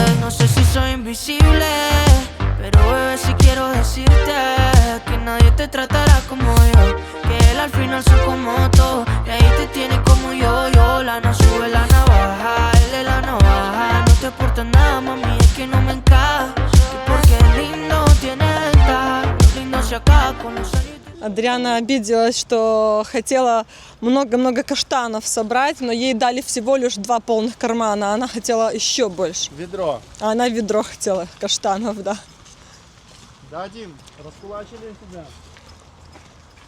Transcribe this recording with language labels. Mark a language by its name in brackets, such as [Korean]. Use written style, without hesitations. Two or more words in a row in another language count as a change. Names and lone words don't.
[Spanish] No sé si soy invisible, pero bebé, si quiero decirte que nadie te tratará como yo, que él al final son como todo, y ahí te tiene como yo, la no sube la navaja, él es la navaja, no te aporta nada, mami, es que no me encaja, que porque es lindo tiene ventaja, lo lindo se acaba con los años. [Russian] Адриана обиделась, что хотела много-много каштанов собрать, но ей дали всего лишь 2 полных кармана, а она хотела еще больше. Ведро. А она ведро хотела каштанов, да. Дадим, раскулачили тебя.